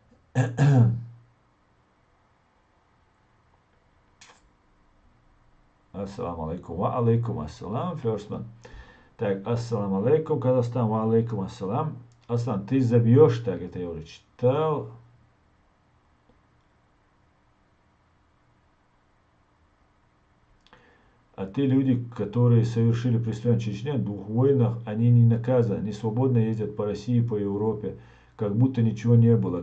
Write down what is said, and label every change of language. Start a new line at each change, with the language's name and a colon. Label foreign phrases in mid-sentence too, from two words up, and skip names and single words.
Arabic: السلام عليكم. وعليكم السلام, Ферстман. Так, السلام عليكم, Казахстан. وعليكم السلام.
Russian: Аслан, ты забьешь, так это я уже читал. А те люди, которые совершили преступление в Чечне, в 2 войнах, они не наказаны, они свободно ездят по России, по Европе, как будто ничего не было.